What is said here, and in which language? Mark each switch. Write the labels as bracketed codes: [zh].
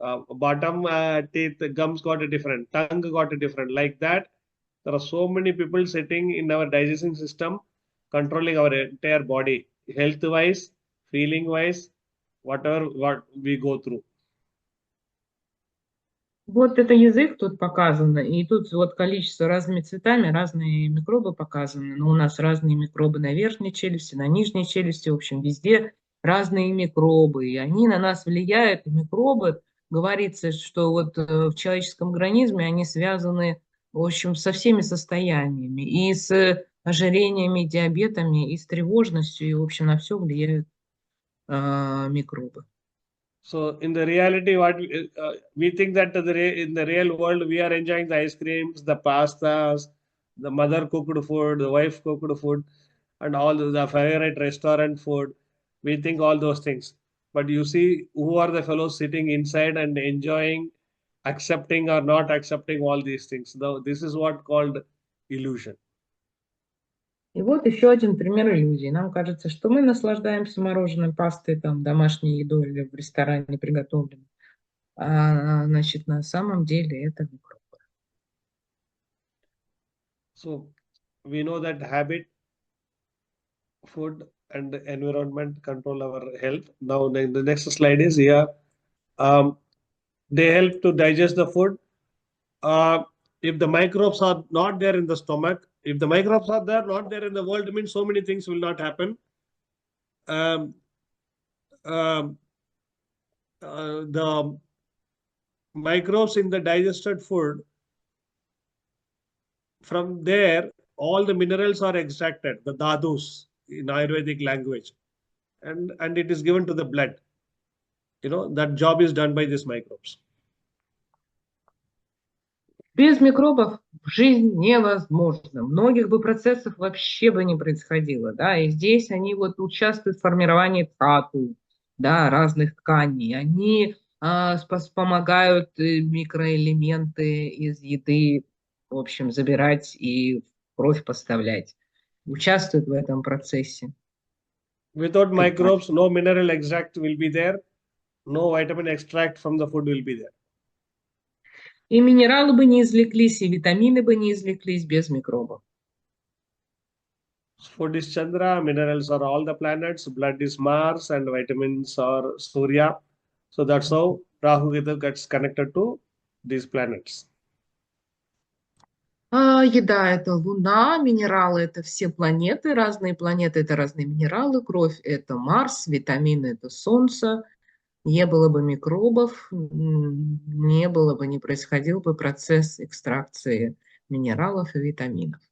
[en] Bottom teeth, gums got a different, tongue got a different. Like that, there are so many people sitting in our digestion system, controlling our entire body, health wise, feeling wise, whatever what we go through. [ru] Вот это язык тут показано, и тут вот количество разными цветами, разные микробы показаны. Но у нас разные микробы на верхней челюсти, на нижней челюсти, в общем, везде разные микробы. И они на нас влияют, и микробы, говорится, что вот в человеческом организме они связаны, в общем, со всеми состояниями. И с ожирениями, диабетами, и с тревожностью, и, в общем, на все влияют микробы. [en] So in the reality, what we think that in the real world we are enjoying the ice creams, the pastas, the mother cooked food, the wife cooked food, and all the favorite restaurant food. We think all those things, but you see who are the fellows sitting inside and enjoying, accepting or not accepting all these things. Now this is what called illusion. [ru] И вот еще один пример иллюзии. Нам кажется, что мы наслаждаемся мороженым, пастой, там, домашней едой или в ресторане приготовленной. А, значит, на самом деле это микроб. [en] So we know that habit, food, and environment control our health. Now the next slide is here. They help to digest the food. If the microbes are not there in the stomach, if the microbes are there, not there in the world, it means so many things will not happen. The microbes in the digested food, from there, all the minerals are extracted, the dhadus in Ayurvedic language, and it is given to the blood. You know, that job is done by these microbes. [ru] Без микробов жизнь невозможна. Многих бы процессов вообще бы не происходило. Да? И здесь они вот участвуют в формировании тату, да, разных тканей. Они помогают микроэлементы из еды, в общем, забирать и в кровь поставлять. Участвуют в этом процессе. [en] Without microbes, no mineral extract will be there. No vitamin extract from the food will be there. [ru] И минералы бы не извлеклись, и витамины бы не извлеклись без микробов. [en] Food is Chandra, minerals are all the planets, blood is Mars, and vitamins are Surya. So that's how Rahu Ketu gets connected to these planets. [ru] Еда– это Луна, минералы– это все планеты, разные планеты– это разные минералы, кровь– это Марс, витамины– это Солнце. Не было бы микробов, не было бы, не происходил бы процесс экстракции минералов и витаминов.